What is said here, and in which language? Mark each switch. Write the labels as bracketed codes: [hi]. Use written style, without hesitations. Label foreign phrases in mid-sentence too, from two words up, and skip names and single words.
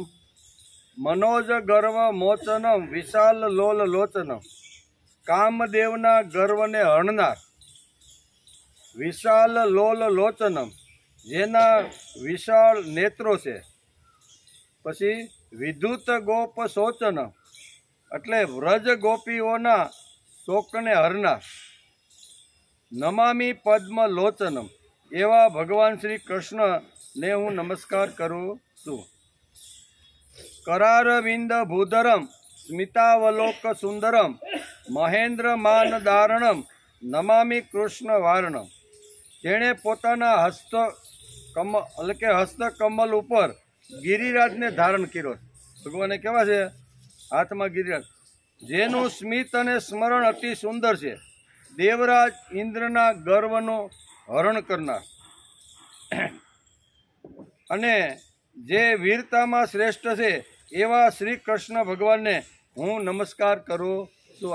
[sa] मनोज गर्व मोचनम विशाल लोल लोचनम [gu] કામદેવના ગર્વને હણનાર [sa] विशाल लोल लोचनम [gu] જેના વિશાળ નેત્રો છે। પછી [sa] विद्युत गोप शोचनम [gu] એટલે વ્રજ ગોપીઓના શોકને હરનાર। [sa] નમામી પદ્મ લોચનમ [gu] એવા ભગવાન શ્રી કૃષ્ણને હું નમસ્કાર કરું છું। [sa] करारविंद भूधरम स्मितावलोक सुंदरम महेन्द्र मानधारणम नमामि कृष्ण वारणम। [gu] જેણે પોતાના હસ્ત કમળ ઉપર ગિરિરાજ ને ધારણ કર્યો। ભગવાને કેવા છે હાથ માં ગિરિરાજ જેનું સ્મિત અને સ્મરણ અતિ સુંદર છે। દેવરાજ ઇન્દ્રના ગર્વનો હરણ કરનાર અને જે [hi] वीरता में श्रेष्ठ है [gu] એવા શ્રી કૃષ્ણ ભગવાન ને હું નમસ્કાર કરું છું।